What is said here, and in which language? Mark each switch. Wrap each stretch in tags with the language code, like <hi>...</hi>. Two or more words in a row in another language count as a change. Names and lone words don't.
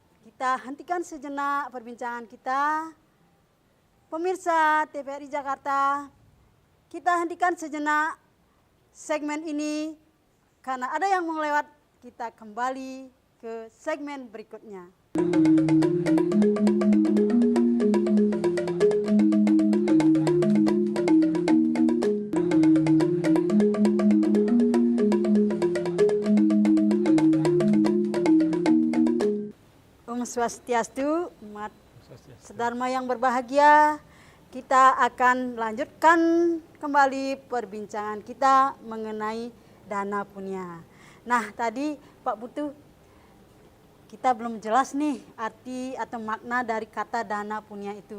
<id>Kita hentikan sejenak perbincangan kita. Pemirsa TVRI Jakarta, kita hentikan sejenak segmen ini karena ada yang melewat. Kita kembali ke segmen berikutnya.</id> <sa>Om Swastiastu,</sa> <id>umat sedharma yang berbahagia, kita akan lanjutkan kembali perbincangan kita mengenai dana punya. Nah, tadi Pak Putu, kita belum jelas nih arti atau makna dari kata dana punya itu.</id>